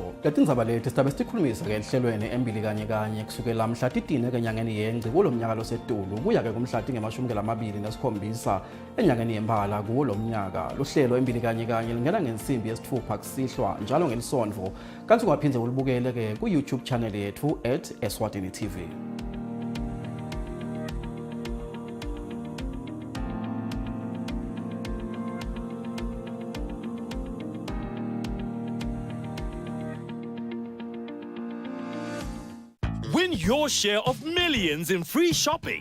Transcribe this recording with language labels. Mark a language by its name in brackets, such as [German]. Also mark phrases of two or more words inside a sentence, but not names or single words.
[Swati] Leti ndzaba leti sitabe sikhulumisa ke ehlelweni embili kanye kusukela mhla titine ke enyangeni yeNgci kulo mnyaka losetulu kuya ke kumhla tinge-27 enyangeni yeMphala kulo mnyaka. Lo hlelo embili kanye lingena ngensimbi yesithupha kusihlwa njalo ngelisondvo kanti ungaphindze ulibukele ke ku YouTube channel yethu @Eswatini TV. [English] Win your share of millions in free shopping.